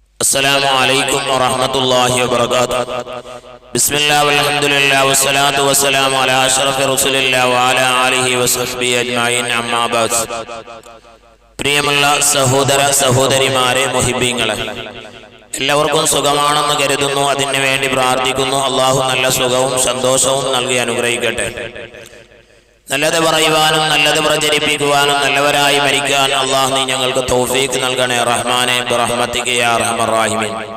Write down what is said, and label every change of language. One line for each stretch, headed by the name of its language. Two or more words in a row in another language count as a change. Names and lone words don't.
Arabic: السلام عليكم ورحمة الله وبركاته. بسم الله والحمد لله والصلاة والسلام على أشرف رسول الله وعلى آله وصحبه أجمعين أما بعد.
Malayalam: പ്രിയമുള്ള സഹോദര സഹോദരിമാരെ, മുഹിബ്ബീങ്ങളെ, എല്ലാവർക്കും സുഖമാണെന്ന് കരുതുന്നു. അതിനു വേണ്ടി പ്രാർത്ഥിക്കുന്നു. അള്ളാഹു നല്ല സുഖവും സന്തോഷവും നൽകി അനുഗ്രഹിക്കട്ടെ. നല്ലത് പറയുവാനും നല്ലത് പ്രചരിപ്പിക്കുവാനും നല്ലവരായി മരിക്കാൻ അള്ളാഹു നീ ഞങ്ങൾക്ക് തൗഫീഖ് നൽകണേ റഹ്മാനെ
Arabic: برحمتك يا أرحم الراحمين.